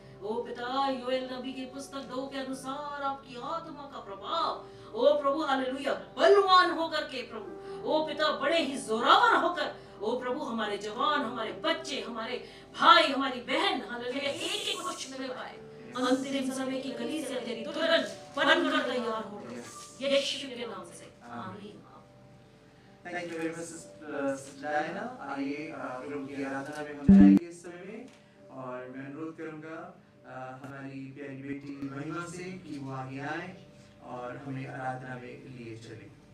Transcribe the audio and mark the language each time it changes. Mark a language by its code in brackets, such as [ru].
[hi] ओ पिता योएल नबी की पुस्तक 2 के अनुसार आपकी आत्मा का प्रभाव ओ प्रभु हालेलुया बलवान होकर के प्रभु ओ पिता बड़े ही जोरावर होकर ओ प्रभु हमारे जवान, हमारे बच्चे, हमारे भाई, हमारी बहन हालेलुया एक एक कुछ मिल पाए, अंतिम समय की कलीसिया तेरी दुल्हन बनकर तैयार हो यीशु के नाम से आमीन। [en] Thank you very much, Sister Diana. [hi] आइए प्रभु की आराधना में हम जाएंगे इस समय में, और मैं अनुरोध करूंगा हमारी प्यारी बेटी महिमा से कि वो आगे आए और हमें आराधना में लिए चले।